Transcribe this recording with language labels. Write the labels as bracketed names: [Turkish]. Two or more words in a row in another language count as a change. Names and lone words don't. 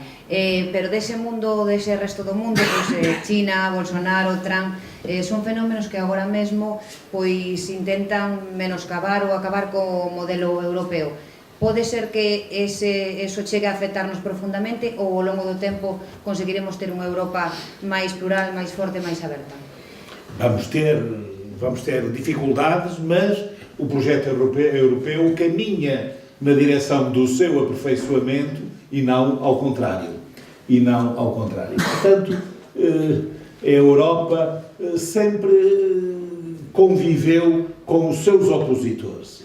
[Galician] Pero dese mundo, dese resto do mundo, pois China, Bolsonaro, Trump, son fenómenos que agora mesmo pois intentan menoscabar ou acabar co modelo europeo. Pode ser que eso chegue a afectarnos profundamente ou ao longo do tempo conseguiremos ter unha Europa máis plural, máis forte, máis aberta? [Portuguese] Vamos ter dificuldades, mas o projeto europeu caminha na direção do seu aperfeiçoamento e não ao contrário. Portanto, a Europa sempre conviveu com os seus opositores.